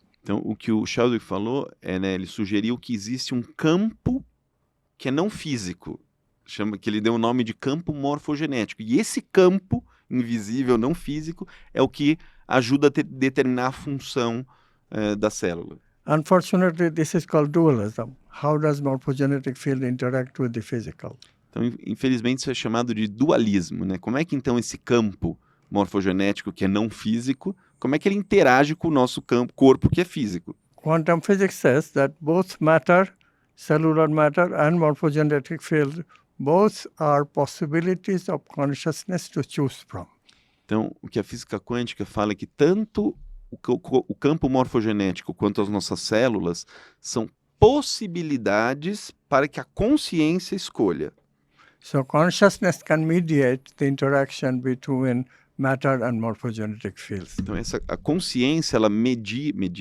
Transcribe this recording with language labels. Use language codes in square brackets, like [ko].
[pt] Então, o que o Sheldrake falou né, ele sugeriu que existe um campo que é não físico, que ele deu o nome de campo morfogenético. E esse campo invisível, não físico, é o que ajuda a determinar a função da célula. [en] Unfortunately, this is called dualism. How does morphogenetic field interact with the physical? [pt] Então, infelizmente, isso é chamado de dualismo, né? Como é que, então, esse campo morfogenético, que é não físico, como é que ele interage com o nosso corpo, que é físico? [en] Quantum physics says that both matter, cellular matter and morphogenetic field, both are possibilities of consciousness to choose from. [pt] Então, o que a física quântica fala é que tanto o campo morfogenético quanto as nossas células são possibilidades para que a consciência escolha. [en] So consciousness can mediate the interaction between matter and morphogenetic fields. [pt] Então, a consciência, ela media.